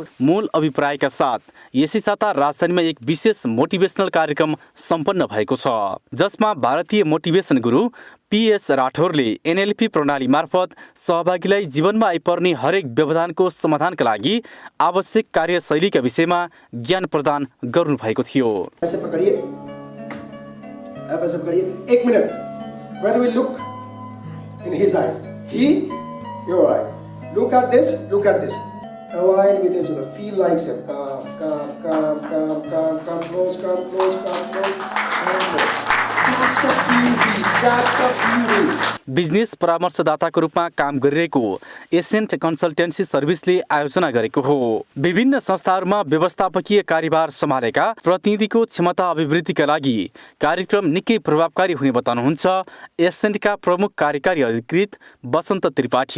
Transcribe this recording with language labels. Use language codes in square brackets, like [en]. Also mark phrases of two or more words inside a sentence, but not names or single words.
[ne] मूल अभिप्रायका साथ यसै साता राजधानीमा एक विशेष मोटिभेसनल कार्यक्रम सम्पन्न भएको छ, जसमा भारतीय मोटिभेसन गुरु P.S. राठौरले NLP प्रणाली मार्फत सहभागीलाई जीवनमा आइपर्ने हरेक व्यवधानको समाधानका लागि आवश्यक कार्यशैलीका विषयमा ज्ञान प्रदान गर्नुभएको थियो। [hi] अब ऐसे पकड़िए 1 मिनट. [en] Where do we look? In his eyes. You're right. Look at this. Align with each other. Feel like him. Come close. That's the beauty. [ne] बिजनेस परामर्शदाताको रूपमा काम गरिरहेको एसेन्ट कन्सल्टेन्सी सर्भिसले आयोजना गरेको हो। विभिन्न संस्थाहरूमा व्यवस्थापकीय कार्यभार सम्हालेका प्रतिनिधिको क्षमता अभिवृद्धिका लागि कार्यक्रम निकै प्रभावकारी हुने बताउनुहुन्छ एसेन्टका प्रमुख कार्यकारी अधिकृत वसन्त त्रिपाठी।